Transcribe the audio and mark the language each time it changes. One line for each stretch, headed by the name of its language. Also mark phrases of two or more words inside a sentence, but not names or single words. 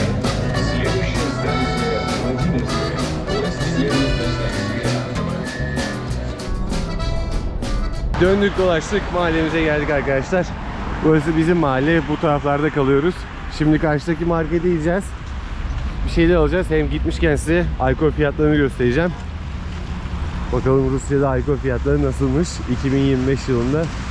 Russian: Следующая станция Владимирская. Поезд следует до станции Антонова.
Turkish: Döndük dolaştık, mahallemize geldik arkadaşlar. Burası bizim mahalle, bu taraflarda kalıyoruz. Şimdi karşıdaki markete gideceğiz. Bir şeyler alacağız. Hem gitmişken size alkol fiyatlarını göstereceğim. Bakalım Rusya'da alkol fiyatları nasılmış 2025 yılında.